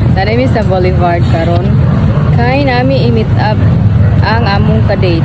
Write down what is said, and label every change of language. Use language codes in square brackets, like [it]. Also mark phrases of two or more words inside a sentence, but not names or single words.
[ceb] Nanami sa Boulevard karon. Kay nami i-meet up ang among ka-date.